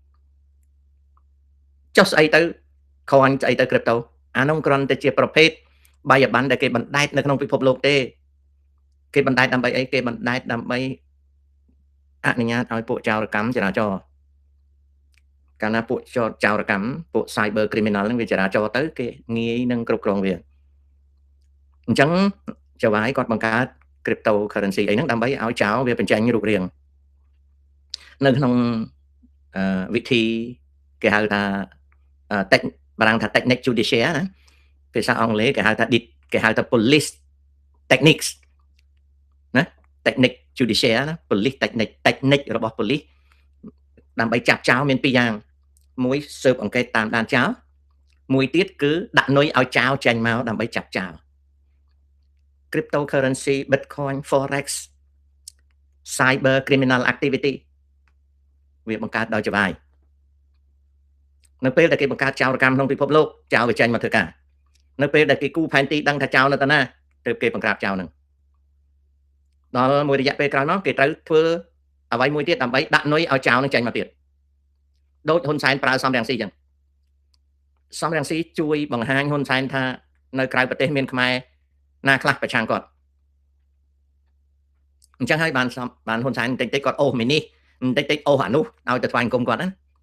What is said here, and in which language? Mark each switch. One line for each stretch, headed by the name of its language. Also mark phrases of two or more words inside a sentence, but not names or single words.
Khmer: ចុះស្អីទៅcoinស្អីទៅ crypto អានោះគ្រាន់តែជាប្រភេទបាយប័ណ្ណដែលគេបណ្ដែតនៅក្នុងពិភពលោកទេគេបណ្ដែតដើម្បីអីគេបណ្ដែតដើម្បីអនុញ្ញាតឲ្យពួកចោរកម្មចរាចរណ៍កាលណាពួកចោរកម្មពួក
English: cyber criminal
Khmer: ហ្នឹងវាចរាចរណ៍ទៅគេងាយនឹងគ្រប់គ្រងវាអ ញ្ចឹងចៅហ្វាយគាត់បង្កើត
English: crypto currency
Khmer: អីហ្នឹងដើម្បីឲ្យចោរវាបញ្ចេញរូបរាងនៅក្នុងវិធីគេហៅថាបារាំងថា
French: technique judiciaire
Khmer: ណាភាសាអង់គ្លេសគេហៅថា
English: police techniques
Khmer: ណា
French: technique judiciaire
Khmer: ណា
English: police technique
Khmer: របស់ police ដើម្បីចាប់ចោរមានពីរយ៉ាងមួយស៊ើបអង្កេតតាមដានចោរមួយទៀតគឺដាក់នុយឲ្យចោរចេញមកដើម្បីចាប់ចោរ
English: cryptocurrency bitcoin forex cyber criminal activity
Khmer: វាបង្កើតដោយចៅហ្វាយនៅពេលដែលគេបង្កើតចោរកម្មក្នុងពិភពលោកចោរវាចេញមកធ្វើការ នៅពេលដែលគេគូផែនទីដឹងថាចោរនៅតាណាទើបគេបង្ក្រាបចោរនឹងដល់មួយរយៈពេលក្រោយមកគេត្រូវធ្វើអ្វីមួយទៀតដើម្បីដាក់នុយឲ្យចោរនឹងចេញមកទៀតដូចហ៊ុនសែនប្រើសំរងស៊ីចឹងសំរងស៊ីជួយបង្ហាញហ៊ុនសែនថានៅក្រៅប្រទេសមានខ្មែរណាខ្លះប្រឆាំងគាត់អញ្ចឹងហើយបានហ៊ុនសែនតិចគាត់អូសមីនេះតិចអូសអានោះឲ្យទៅថ្វាយអង្គមគាត់ណា